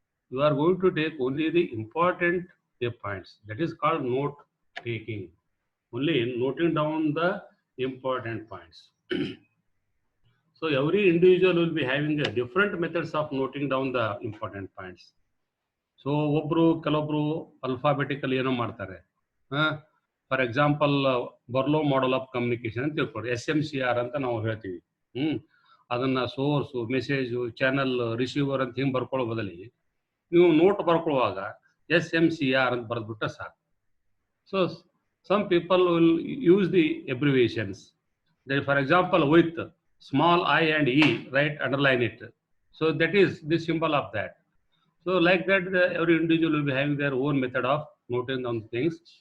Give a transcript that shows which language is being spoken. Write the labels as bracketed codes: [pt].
[en] You are going to take only the important points. That is called note taking. Only noting down the important points. So every individual will be having different methods of noting down the important points. [kn] So ಕೆಲವೊಬ್ರು alphabetically ಏನೋ ಮಾಡ್ತಾರೆ. For example ಬರ್ಲೋ model of communication ಅಂತ ತಿಳ್ಕೊಡಿ, SMCR ಅಂತ ನಾವು ಹೇಳ್ತೀವಿ. ಅದನ್ನ source, message, channel, receiver ಅಂತ ಹಿಂಗೆ ಬರ್ಕೊಳ್ಳೋ ಬದಲಿ ನೀವು ನೋಟ್ ಬರ್ಕೊಳ್ಳುವಾಗ SMCR ಅಂತ ಬರೆದ್ಬಿಟ್ರೆ ಸಾಕು. [en] So some people will use the abbreviations. For example, with small I and E, right, underline it. So that is the symbol of that. So like that, every individual will be having their own method of noting down things.